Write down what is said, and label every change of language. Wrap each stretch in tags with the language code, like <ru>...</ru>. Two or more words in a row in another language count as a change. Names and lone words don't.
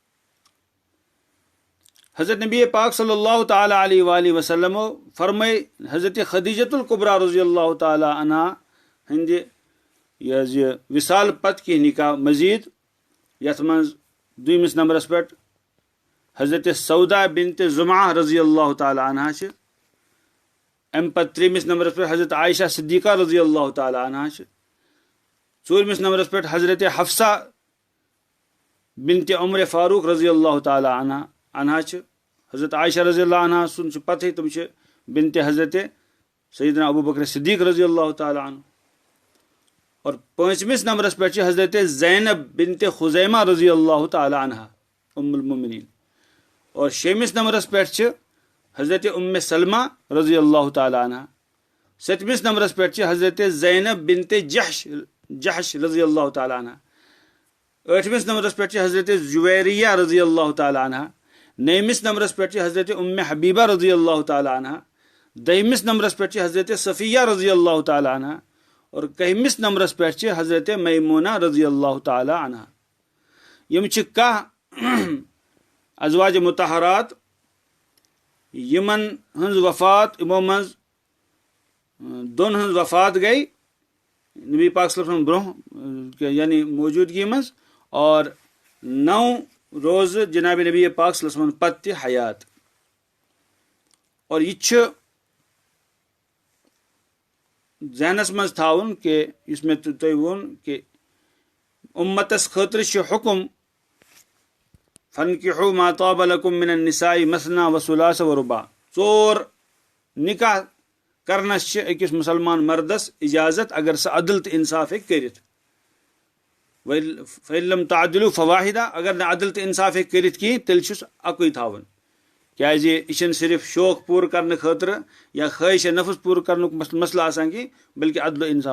<ks>हज़रत नबी पाक</ks> <ar>صلى الله تعالى عليه وسلم</ar> <ks>फरमाए हज़रत खदीजतुल कुबरा</ks> <ar>رضي الله تعالى عنها</ar> <ks>हंद यह विसाल पत की निकाह मजीद यथ मज 2 नंबरस पे हज़रत सौदा बिनत ज़ुमा</ks> <ar>رضي الله تعالى عنها</ar> <ks>छ। अम पत 3मिस नंबरस पे हज़रत आयशा सिद्दीक़ा</ks> <ar>رضي الله تعالى عنها</ar> <ks>छ। 4मिस नंबरस पे हज़रत हफ्सा बिनत उमर फारूक</ks> <ar>رضي الله تعالى عنها</ar> <ks>छ। हज़रत आयशा</ks> <ar>رضي الله عنها</ar> <ks>सुन पत तुम बिनत हज़रत सैयदना अबू बकर सिद्दीक़</ks> <ar>رضي الله تعالى عنه.</ar> <ks>और 5मिस नंबरस पे हज़रत ज़ैनब बिनत खुज़ैमा</ks> <ar>رضي الله تعالى عنها أم المؤمنين.</ar> <ks>और 6मिस नंबरस पे हज़रत उम्मे सलमा</ks> <ar>رضي الله تعالى عنها.</ar> <ks>7मिस नंबरस पे हज़रत ज़ैनब बिनत जहश</ks> <ar>رضي الله تعالى عنها.</ar> <ks>8मिस नंबरस पे हज़रत जुवैरिया</ks> <ar>رضي الله تعالى عنها.</ar> <ks>9मिस नंबरस पे हज़रत उम्मे हबीबा</ks> <ar>رضي الله تعالى عنها.</ar> <ks>10मिस नंबरस पे हज़रत सफ़िया</ks> <ar>رضي الله تعالى عنها.</ar> <ks>और 11मिस नंबरस पे हज़रत मैमूना</ks> <ar>رضي الله تعالى عنها.</ar> <ks>यम कह अज़वाज मुतहरात यमन हंज वफ़ात इमो मज दोन हंज वफ़ात गई नबी पाक</ks> <ar>صلى الله عليه وسلم</ar> <ks>ब्रोह यानी मौजूदगी मज, और 9 रोज़ जनाब नबी पाक</ks> <ar>صلى الله عليه وسلم</ar> <ks>पत हयात। और यह जहनस मज थाउन कि इस मे तुम वोन कि उम्मतस खतर हुक्म</ks> <ar>فانكحوا ما طاب لكم من النساء مثنى وثلاث ورباع.</ar> <ks>4 निकाह करनस अकिस मुसलमान मर्दस इजाजत अगर सह अदल तो इंसाफ करित।</ks> <ar>فإن لم تعدلوا فواحدة</ar> <ks>अगर न अदल तो इंसाफ करित कहीं तेल अकुई थावन। क्या यह सिर्फ शौक पूर करने खतर या ख्वाहिश नफ्स पूर करने मसला आसान कि बल्कि अदल इंसाफ।</ks>